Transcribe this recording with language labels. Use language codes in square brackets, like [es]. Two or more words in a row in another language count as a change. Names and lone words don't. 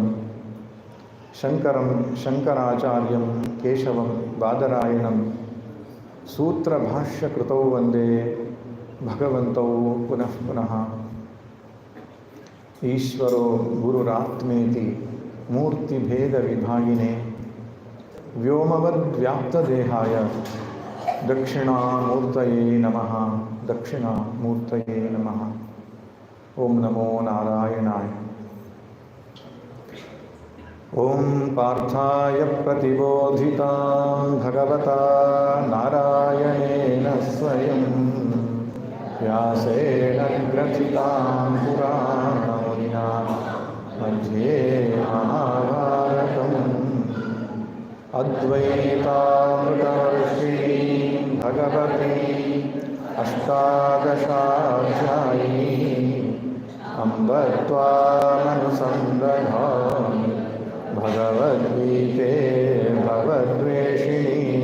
[sa] ಶಂಕರಂ ಶಂಕರಾಚಾರ್ಯಂ ಕೇಶವಂ ಬಾದರಾಯಣಂ ಸೂತ್ರಭಾಷ್ಯಕೃತೌ ವಂದೇ ಭಗವಂತೌ ಪುನಃ ಪುನಃ. ಈಶ್ವರೋ ಗುರುರಾತ್ಮೇತಿ ಮೂರ್ತಿಭೇದ ವಿಭಾಗಿನೇ ವ್ಯೋಮವದ್ವ್ಯಾಪ್ತದೇಹಾಯ ದಕ್ಷಿಣಾಮೂರ್ತಯೇ ನಮಃ. ದಕ್ಷಿಣಾಮೂರ್ತಯೇ ನಮಃ. ಓಂ ನಮೋ ನಾರಾಯಣಾಯ. ಓಂ ಪಾರ್ಥಾಯ ಪ್ರತಿಬೋಧಿತಾಂ ಭಗವತಾ ನಾರಾಯಣೇನ ಸ್ವಯಂ ವ್ಯಾಸೇನ ಗ್ರಥಿತಾಂ ಪುರಾಣಮುನಿನಾ ಮಧ್ಯೆ ಮಹಾಭಾರತಂ ಅದ್ವೈತಾಮೃತವರ್ಷಿಣೀಂ ಭಗವತೀ ಅಷ್ಟಾದಶಾಧ್ಯಾಯೀ ಅಂಬ ತ್ವಾಮನುಸಂದಧಾಮಿ ಭಗವದ್ಗೀತೆ ಭವದ್ವೇಷಿಣೀ.